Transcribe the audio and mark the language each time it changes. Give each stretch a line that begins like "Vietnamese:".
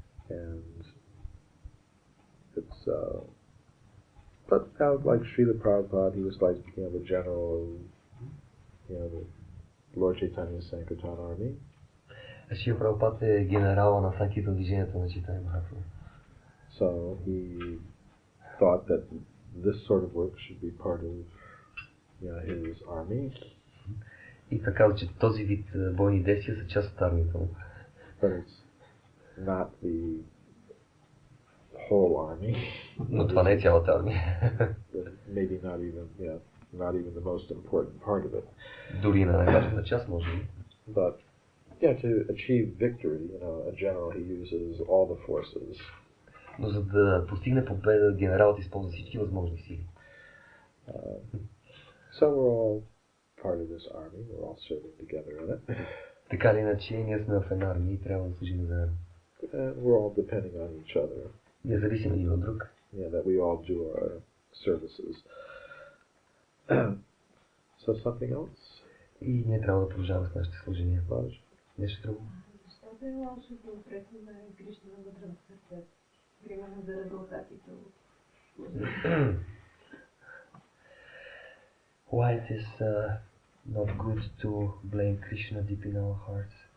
English: And it's, but like Srila Prabhupada, he was like, the general of, the Lord Chaitanya's Sankirtan army.
Bulgarian: Шрила Прабхупада е генерала на санкиртан движението на Чайтанья Махапрабху.
English: So he thought that this sort of work should be part of his army.
Bulgarian: И така, че този вид бойни действия са част от армията му.
English: But it's not the whole army.
Bulgarian: Но това не е цялата армия.
English: Maybe not even the most important part of it.
Bulgarian: Дори на най-важната част, може би.
English: But to achieve victory, a general, he uses all the forces.
Bulgarian: Но за да постигне победа, генералът използва всички възможни сили.
English: So we're all part of this army. We're all serving together in it.
Bulgarian: Така или иначе, ние сме в една армия и трябва да служим заедно.
English: And we're all depending on each other.
Bulgarian: Ние зависим един от друг.
English: That we all do our services. So something else?
Bulgarian: И ние трябва да продължаваме с нашите служения. Нещо друго? Защото е лошо конкретно да е Кришна вътре в сърцето? Примерно за резултатите от служението.
English: Why it is not good to blame Krishna deep in our hearts?